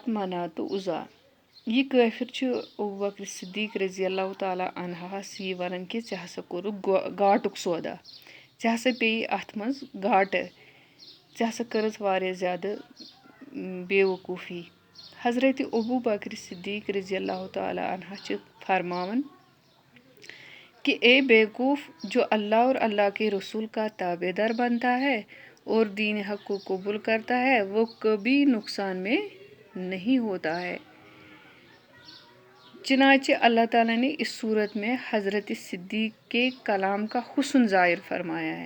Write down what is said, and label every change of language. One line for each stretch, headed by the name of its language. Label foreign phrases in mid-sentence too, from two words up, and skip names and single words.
Kashmiri: منات تہٕ عُزا یہِ کٲفِر چھُ ابوٗ بکر صدیٖق
Arabic: رضی اللہ تعالیٰ عنہَس
Kashmiri: یہِ ونان کہِ ژےٚ ہسا کوٚرُکھ گاٹُک سودا ژےٚ ہسا پیٚیی اتھ منٛز گاٹہٕ ژےٚ ہسا کٔرٕتھ واریاہ زیادٕ بے وقوٗفی حضرتِ ابوٗ بکرِ صدیٖق
Arabic: رضی اللہ تعالیٰ عنہ
Kashmiri: چھِ فرماوان کہ
Urdu: اے بیوقوف جو اللہ اور اللہ کے رسول کا تابع دار بنتا ہے اور دین حق کو قبول کرتا ہے وہ کبھی نقصان میں نہیں ہوتا ہے. چنانچہ اللہ تعالیٰ نے اس صورت میں حضرت صدیق کے کلام کا حسن ظاہر فرمایا ہے